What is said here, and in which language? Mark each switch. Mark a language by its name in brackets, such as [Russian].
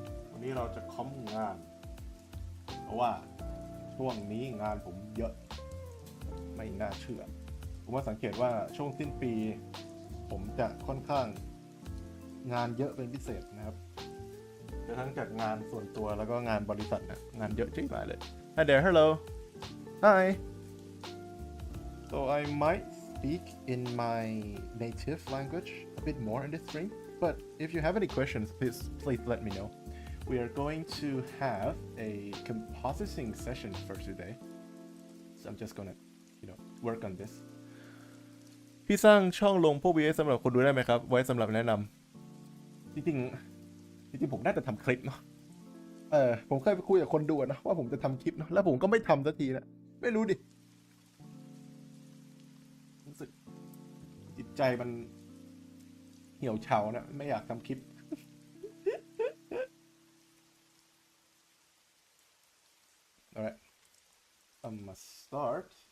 [Thai] วันนี้เราจะคอมงานเพราะว่าช่วงนี้งานผมเยอะไม่น่าเชื่อผมว่าสังเกตว่าช่วงสิ้นปีผมจะค่อนข้างงานเยอะเป็นพิเศษนะครับทั้งจากงานส่วนตัวแล้วก็งานบริษัทนะงานเยอะจริงๆเลย [English] Hi there, hello. Hi. So I might speak in my native language a bit more in this stream, but if you have any questions, please let me know. We are going to have a compositing session for today, so I'm just gonna, work on this. [Thai] พี่สร้างช่องลงพวก VS สำหรับคนดูได้ไหมครับไว้สำหรับแนะนำจริงผมน่าจะทำคลิปเนาะผมเคยไปคุยกับคนดูนะว่าผมจะทำคลิปเนาะแล้วผมก็ไม่ทำสักทีนะไม่รู้ดิรู้สึกจิตใจมันเหี่ยวเฉานะไม่อยากทำคลิป [English] Alright, I'm gonna start.